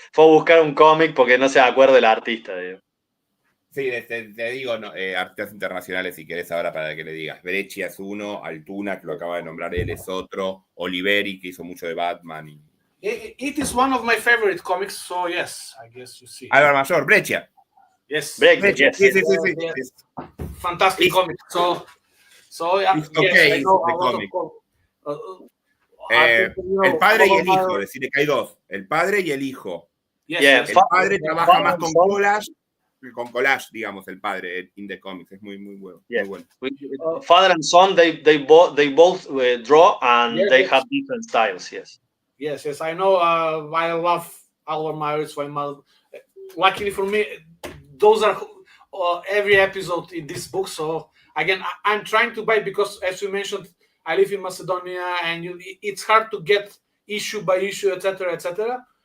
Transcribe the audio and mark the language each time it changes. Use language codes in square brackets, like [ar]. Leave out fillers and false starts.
[es] Fue a buscar un cómic porque no se acuerda del artista, digo. Sí, te digo, artistas internacionales, si querés ahora para que le digas. Breccia es uno, Altuna, que lo acaba de nombrar él, es otro, Oliveri, que hizo mucho de Batman. [en] It is one of my favorite comics, so yes, I guess you see. [es] Álvaro Mayor, Breccia. [en] Yes. Breccia, yes. [es] Sí. [en] Fantastic comic. So it's okay, yes, I know the a lot comic. of [es] El padre y el hijo, decirle que hay dos. El padre y el hijo. [en] Yes. [es] El padre trabaja más con collage, digamos, el padre [en] in the comics. [es] Es muy, muy bueno. [en] Yeah. [es] Muy bueno. [en] Father and son, they both draw, and they have different styles. Yes. I know. I love Álvaro Mayor. Luckily for me, those are every episode in this book. So again, I'm trying to buy, because as you mentioned, I live in Macedonia, and it's hard to get issue by issue, etc., etc.